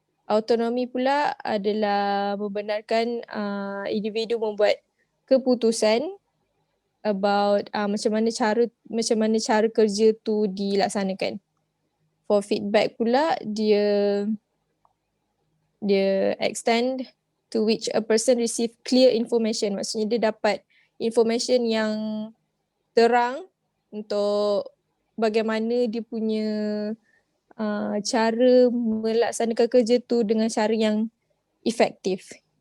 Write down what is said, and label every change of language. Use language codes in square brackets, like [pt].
[ms] Autonomi pula adalah membenarkan individu membuat keputusan about macam mana cara kerja tu dilaksanakan. [en] For feedback [ms] pula, dia [en] extend to which a person receive clear information. [ms] Maksudnya dia dapat information yang terang untuk bagaimana dia punya cara melaksanakan kerja tu dengan cara yang efektif.